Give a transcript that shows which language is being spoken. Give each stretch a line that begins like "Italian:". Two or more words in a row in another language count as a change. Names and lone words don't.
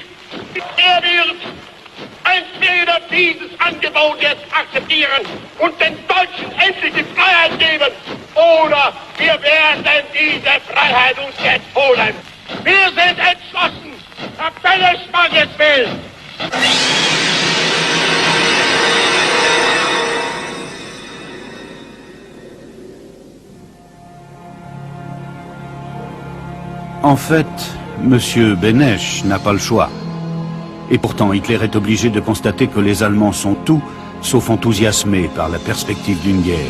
German: Er wird entweder dieses Angebot jetzt akzeptieren und den Deutschen endlich die Freiheit geben, oder wir werden diese Freiheit uns jetzt holen. Wir sind entschlossen. Herr Beneš mag es wählen.
French: En fait, M. Beneš n'a pas le choix. Et pourtant, Hitler est obligé de constater que les Allemands sont tout sauf enthousiasmé par la perspective d'une guerre.